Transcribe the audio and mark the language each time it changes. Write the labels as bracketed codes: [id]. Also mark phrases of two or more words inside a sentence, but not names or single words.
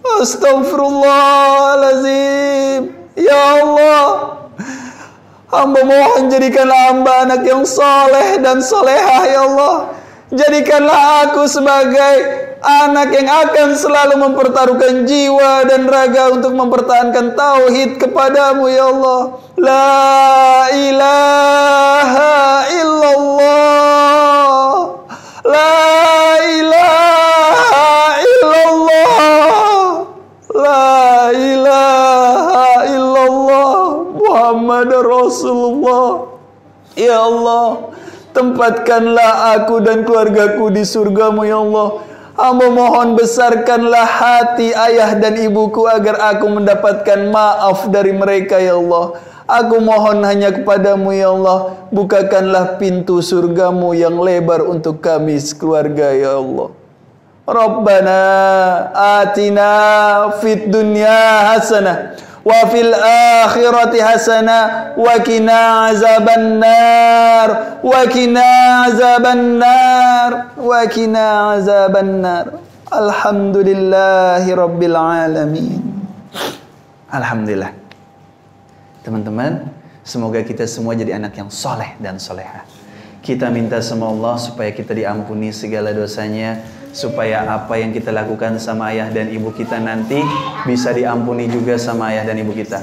[ar] أستغفر الله العظيم. يا الله, [id] hamba mohon jadikanlah hamba anak yang soleh dan solehah [ar] يا الله. [id] Jadikanlah aku sebagai anak yang akan selalu mempertaruhkan jiwa dan raga untuk mempertahankan tauhid kepadamu [ar] يا الله. لا إله إلا الله. لا إله إلا الله. لا إله إلا الله محمد رسول الله. يا الله, [id] tempatkanlah aku dan keluargaku di surgamu ya Allah. Hamba mohon besarkanlah hati ayah dan ibuku agar aku mendapatkan maaf dari mereka [ar] يا الله. [id] Aku mohon hanya kepadamu [ar] يا الله. [id] Bukakanlah pintu surgamu yang lebar untuk kami sekeluarga [ar] يا الله. ربنا آتنا في الدنيا حسنة وفي الآخرة حسنة وقنا عذاب النار وقنا عذاب النار وقنا عذاب النار. الحمد لله رب العالمين. الحمد لله. [id] Teman-teman, semoga kita semua jadi anak yang soleh dan soleha. Kita minta sama Allah supaya kita diampuni segala dosanya, supaya apa yang kita lakukan sama ayah dan ibu kita nanti bisa diampuni juga sama ayah dan ibu kita.